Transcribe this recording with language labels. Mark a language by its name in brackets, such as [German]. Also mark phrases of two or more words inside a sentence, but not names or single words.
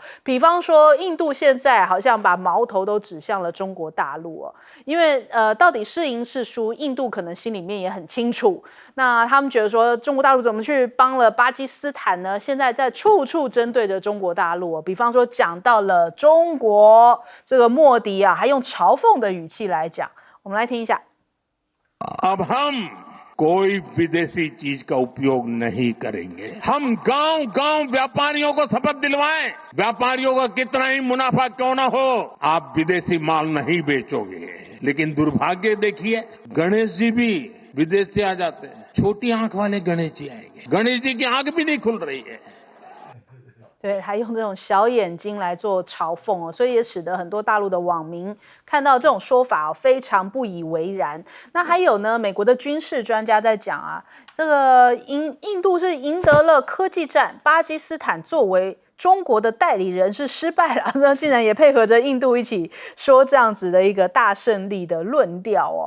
[Chinese] 比方说，印度现在好像把矛头都指向了中国大陆哦，因为到底是赢是输，印度可能心里面也很清楚。那他们觉得说，中国大陆怎么去帮了巴基斯坦呢？现在在处处针对着中国大陆哦。比方说，讲到了中国，这个莫迪啊，还用嘲讽的语气来讲。我们来听一下。 [Hindi] कोई विदेशी चीज का उपयोग नहीं करेंगे। हम गांव-गांव व्यापारियों को शपथ दिलवाएं, व्यापारियों का कितना ही मुनाफा क्यों न हो, आप विदेशी माल नहीं बेचोगे। लेकिन दुर्भाग्य देखिए, गणेश जी भी विदेश से आ जाते हैं। छोटी आंख वाले गणेश जी आएंगे, गणेश जी की आंख भी नहीं खुल रही है। [Chinese] 对，还用这种小眼睛来做嘲讽哦，所以也使得很多大陆的网民看到这种说法非常不以为然。那还有呢，美国的军事专家在讲啊，这个印度是赢得了科技战，巴基斯坦作为中国的代理人是失败了，那竟然也配合着印度一起说这样子的一个大胜利的论调哦。